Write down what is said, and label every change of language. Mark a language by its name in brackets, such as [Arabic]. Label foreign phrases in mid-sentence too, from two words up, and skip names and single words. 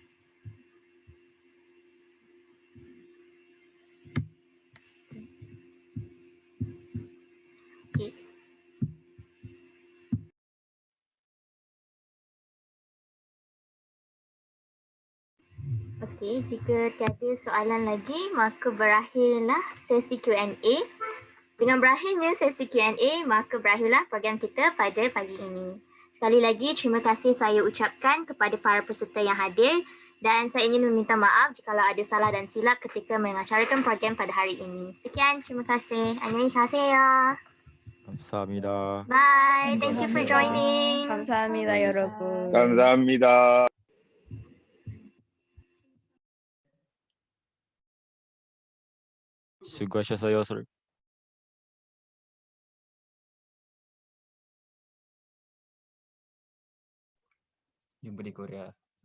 [Malay] Okay. Okey, jika tiada soalan lagi, maka berakhirlah sesi Q&A. Dengan berakhirnya sesi Q&A, maka berakhirlah program kita pada pagi ini. Sekali lagi, terima kasih saya ucapkan kepada para peserta yang hadir dan saya ingin meminta maaf jika ada salah dan silap ketika mengacarakan program pada hari ini. Sekian, terima kasih. [Korean] Annyeonghaseyo. 감사합니다. [English] Bye. Thank you for joining. [Korean] 감사합니다, 여러분. 감사합니다. 수고하셨어요. [Malay] Jumpa di Korea.